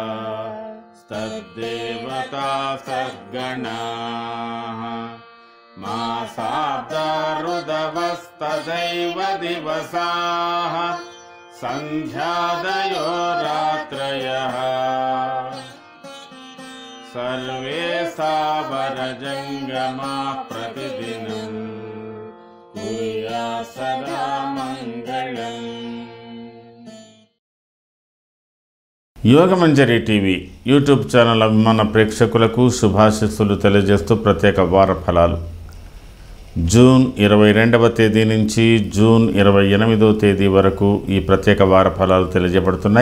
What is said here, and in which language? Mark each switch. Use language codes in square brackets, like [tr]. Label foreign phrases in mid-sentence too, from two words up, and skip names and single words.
[sa] तद्देवता सद्गणाः मासाब्दा ऋदवस्तदैव दिवसाः सन्ध्यादयो रात्रयः सर्वे सावरजङ्गमा प्रतिदिनं कुर्यात् सदा मङ्गलम्। [te] యోగమంజరి టీవీ యూట్యూబ్ ఛానల్ అభిమాన ప్రేక్షకులకు శుభాశీస్సులు తెలియజేస్తూ ప్రత్యేక వార ఫలాలు జూన్ 22వ తేదీ నుంచి జూన్ 28వ తేదీ వరకు ఈ ప్రత్యేక వార ఫలాలు తెలియజేయబడుతున్నాయి.